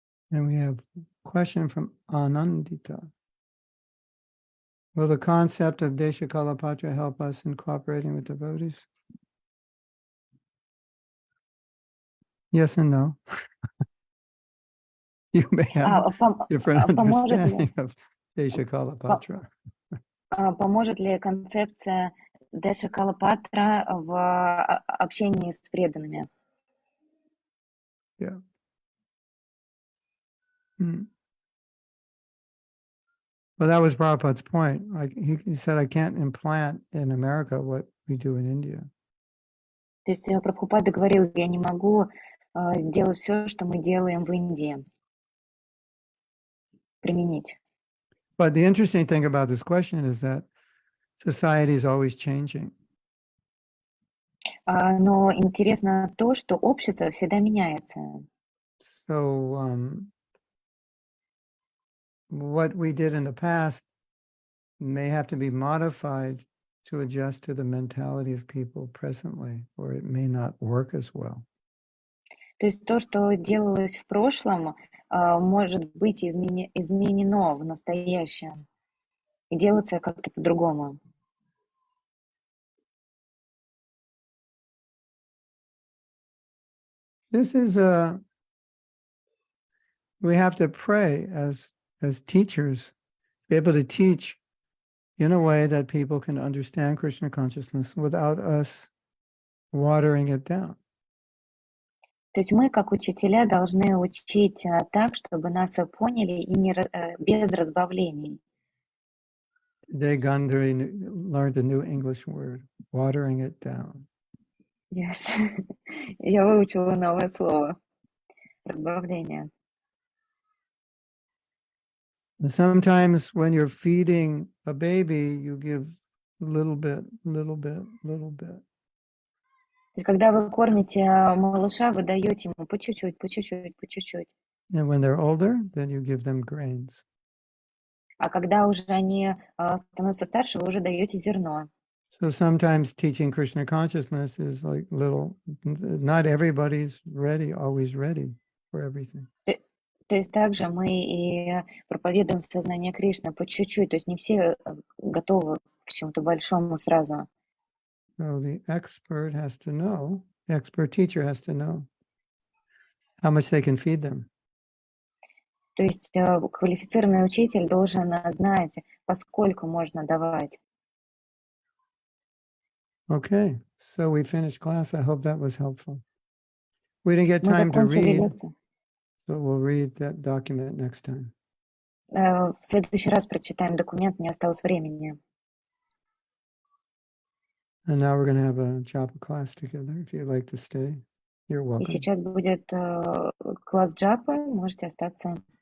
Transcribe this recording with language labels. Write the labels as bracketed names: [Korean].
[English] And we have a question from Anandita. Will the concept of Desha Kalapatra help us in cooperating with devotees? Yes and no. You may have different understanding of Desha Kalapatra. [Russian] Поможет ли концепция Деша Калапатра в общении с преданными? [English] Yeah. Well, that was Prabhupada's point. Like he said, I can't implant in America what we do in India. [Russian] То есть Прабхупада говорил, я не могу делать все, что мы делаем в Индии. Применить. [English] But the interesting thing about this question is that society is always changing. [Russian] Но интересно то, что общество всегда меняется. [English] So what we did in the past may have to be modified to adjust to the mentality of people presently, or it may not work as well. [Russian] То есть то, что делалось в прошлом, может быть изменено в настоящем и делаться как-то по-другому. [English] This is we have to pray as teachers, be able to teach in a way that people can understand Krishna consciousness without us watering it down. [Russian] То есть мы, как учителя, должны учить так, чтобы нас поняли и не без разбавлений. [English] Today, Gandhari learned a new English word, watering it down. [Russian] Yes. Я выучила новое слово. Разбавление. [English] Sometimes when you're feeding a baby, you give little bit, little bit, little bit. [Russian] То есть когда вы кормите малыша, вы даете ему по чуть-чуть, по чуть-чуть, по чуть-чуть. [English] And when they're older, then you give them grains. [Russian] А когда уже они становятся старше, вы уже даете зерно. [English] So sometimes teaching Krishna consciousness is like little, not everybody's always ready for everything. [Russian] То есть также мы и проповедуем сознание Кришны по чуть-чуть, то есть не все готовы к чему-то большому сразу. [English] So the expert teacher has to know how much they can feed them. [Russian] То есть квалифицированный учитель должен знать, поскольку можно давать. [English] Okay, so we finished class. I hope that was helpful. We didn't get [Russian] Мы [English] time to [Russian] закончили [English] read, [Russian] лекцию. [English] so we'll read that document next time. [Russian] В следующий раз прочитаем документ, не осталось времени. [English] And now we're going to have a japa class together. If you'd like to stay, you're welcome. [Russian] И сейчас будет класс джапы, можете остаться.